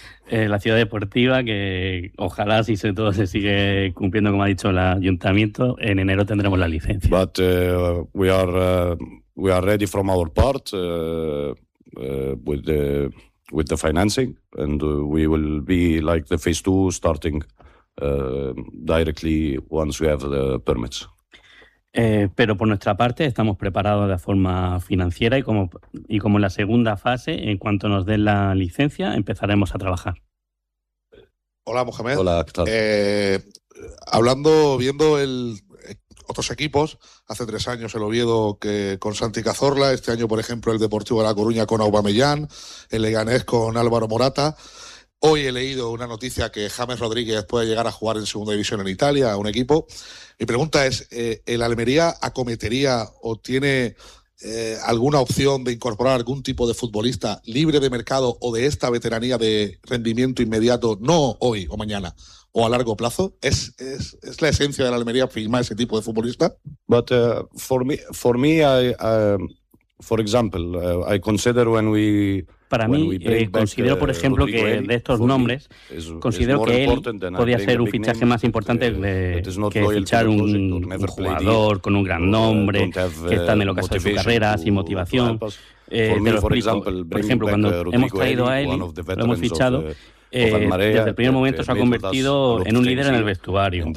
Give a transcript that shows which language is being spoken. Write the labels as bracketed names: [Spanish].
[Spanish] La ciudad deportiva, que ojalá si se todo se sigue cumpliendo como ha dicho el ayuntamiento, en enero tendremos la licencia. [English] But we are ready from our part with the financing, and we will be like the phase two starting directly once we have the permits. [Spanish] Pero por nuestra parte estamos preparados de forma financiera y como en la segunda fase, en cuanto nos den la licencia, empezaremos a trabajar. Hola, Mohamed. Hola, ¿qué tal? Viendo otros equipos, hace 3 años el Oviedo que con Santi Cazorla, este año, por ejemplo, el Deportivo de La Coruña con Aubameyang, el Leganés con Álvaro Morata. Hoy he leído una noticia que James Rodríguez puede llegar a jugar en segunda división en Italia, a un equipo. Mi pregunta es, ¿el Almería acometería o tiene alguna opción de incorporar algún tipo de futbolista libre de mercado o de esta veteranía de rendimiento inmediato, no hoy o mañana, o a largo plazo? ¿Es la esencia de la Almería firmar ese tipo de futbolista? [English] But for me, for example, I consider when we [Spanish] Para mí, considero, por ejemplo, que de estos nombres, considero que él podría ser un fichaje más importante que fichar un jugador con un gran nombre, que está en el ocaso de su carrera, sin motivación. Te lo explico. Por ejemplo, cuando hemos traído a él, lo hemos fichado, desde el primer momento se ha convertido en un líder en el vestuario.